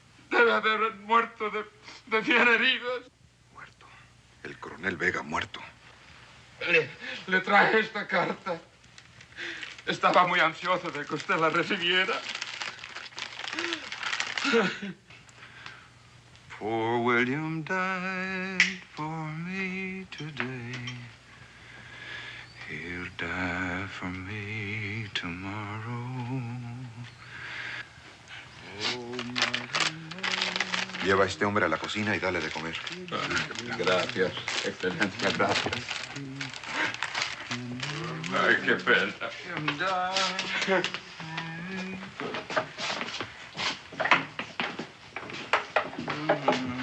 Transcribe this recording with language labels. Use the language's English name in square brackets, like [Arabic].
[Spanish] Debe haber muerto de 100 heridos. Muerto. El coronel Vega muerto. Le traje esta carta. Estaba muy ansioso de que usted la recibiera. [English] Poor William died for me today. He'll die for me tomorrow. [Spanish] Lleva a este hombre a la cocina y dale de comer. Gracias, excelencia, gracias. Ay, qué pena.